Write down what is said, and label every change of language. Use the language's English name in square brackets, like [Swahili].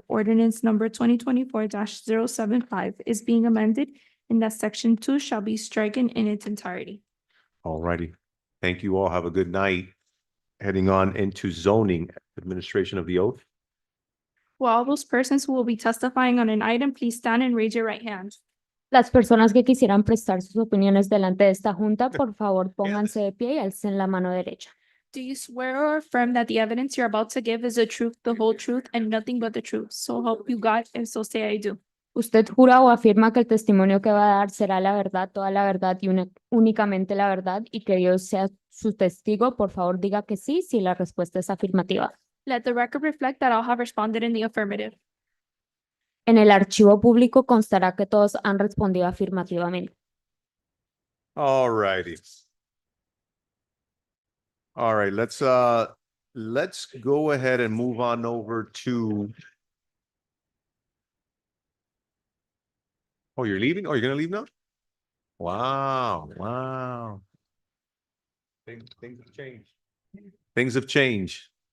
[English] Ordinance number 2024-075 is being amended and that section 2 shall be stricken in its entirety. All righty. Thank you all. Have a good night. Heading on into zoning, administration of the oath. Will all those persons who will be testifying on an item, please stand and raise your right hand. [Spanish] Las personas que quisieran prestar sus opiniones delante de esta junta, por favor, pónganse de pie y alcen la mano derecha. [English] Do you swear or affirm that the evidence you're about to give is the truth, the whole truth, and nothing but the truth? So help you God, and so say I do. [Spanish] ¿Usted jura o afirma que el testimonio que va a dar será la verdad, toda la verdad y únicamente la verdad y que Dios sea su testigo? Por favor, diga que sí si la respuesta es afirmativa. [English] Let the record reflect that all have responded in the affirmative. [Spanish] En el archivo público constará que todos han respondido afirmativamente. [English] All righty. All right, let's go ahead and move on over to. Oh, you're leaving? Oh, you're gonna leave now? Wow, wow. Things have changed. Things have changed.